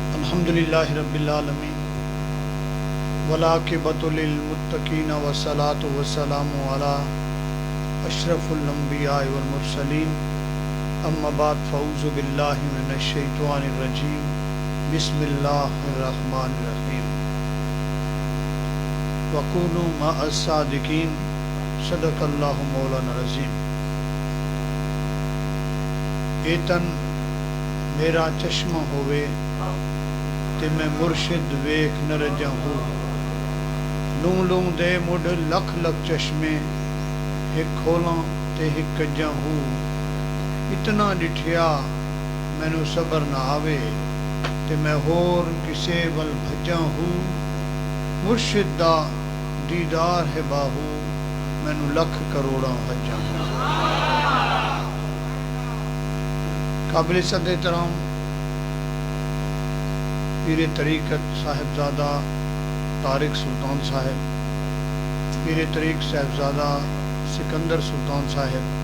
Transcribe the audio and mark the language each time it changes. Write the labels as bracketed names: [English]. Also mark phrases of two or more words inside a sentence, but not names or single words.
[Arabic] الحمدللہ رب العالمین والعاقبۃ للمتقین والصلاۃ والسلام علی اشرف الانبیاء والمرسلین اما بعد فاعوذ باللہ من الشیطان الرجیم بسم اللہ الرحمن الرحیم وکونوا مع الصادقین صدق اللہ مولانا العظیم۔ [Punjabi] ایتن میرا چشمہ ہوئے تے میں مرشد ویکھ نہ رجا ہوں، لوں لوں دے مڈ لکھ لکھ چشمے، ہک کھولاں تے ہک کجا ہوں، اتنا ڈٹھیا مینوں صبر نہ آوے تے میں ہور کسے ول بھجا ہوں، مرشد دا دیدار ہے باہو مینوں لکھ کروڑاں حجاں ہوں۔ [Urdu] قابل صد احترام پیر طریقت صاحبزادہ طارق سلطان صاحب، پیر طریق صاحبزادہ سکندر سلطان صاحب،